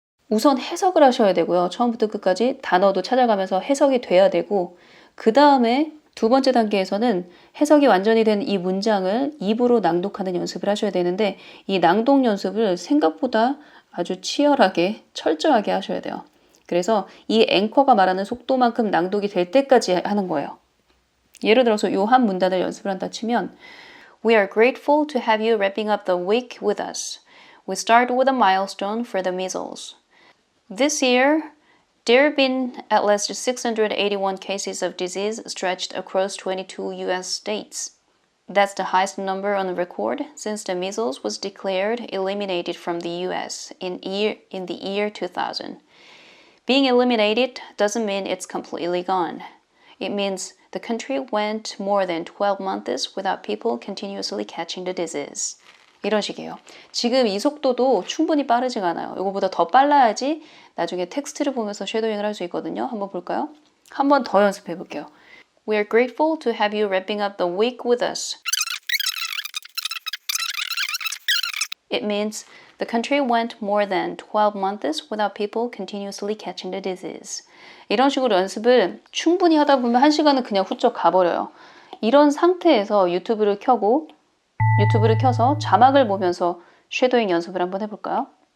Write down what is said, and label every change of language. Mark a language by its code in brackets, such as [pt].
[ko] 우선 해석을 하셔야 되고요. 처음부터 끝까지 단어도 찾아가면서 해석이 돼야 되고 그 다음에 두 번째 단계에서는 해석이 완전히 된 이 문장을 입으로 낭독하는 연습을 하셔야 되는데 이 낭독 연습을 생각보다 아주 치열하게 철저하게 하셔야 돼요. 그래서 이 앵커가 말하는 속도만큼 낭독이 될 때까지 하는 거예요. 예를 들어서 이 한 문단을 연습을 한다 치면 [en] We are grateful to have you wrapping up the week with us. We start with a milestone for the measles. This year, there have been at least 681 cases of disease stretched across 22 U.S. states. That's the highest number on record since the measles was declared eliminated from the U.S. in the year 2000. Being eliminated doesn't mean it's completely gone. It means the country went more than 12 months without people continuously catching the disease. [ko] 이런 식이에요. 지금 이 속도도 충분히 빠르지가 않아요. 이거보다 더 빨라야지 나중에 텍스트를 보면서 쉐도잉을 할 수 있거든요. 한번 볼까요? 한 번 더 연습해 볼게요. [en] We are grateful to have you wrapping up the week with us. It means the country went more than 12 months without people continuously catching the disease. [ko] 이런 식으로 연습을 충분히 하다 보면 1시간은 그냥 훌쩍 가버려요. 이런 상태에서 유튜브를 켜서 자막을 보면서 쉐도잉 연습을 한번 해볼까요?